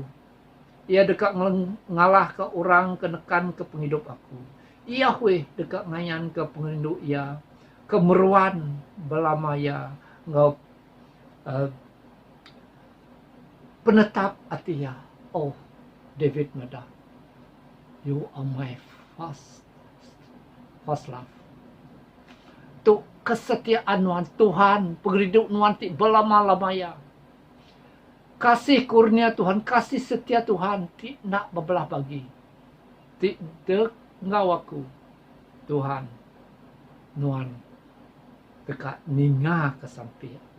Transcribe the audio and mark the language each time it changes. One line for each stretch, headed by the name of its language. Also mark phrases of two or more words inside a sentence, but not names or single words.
Iban: Ia dekat ngalah ke orang kenekan ke penghidup aku. Yahweh dekat ngayan ke penghidup ia. Kemeruan belamaya ngau penetap hati ya.
English: Oh, David Meda. You are my first love.
Iban: Tu kesetiaan nuan Tuhan, penghidup nuan ti belama-lamaya. Kasih kurnia Tuhan, kasih setia Tuhan ti nak bebelah bagi. Ti dek ngau aku. Tuhan, nuan dekat ninga ke samping aku.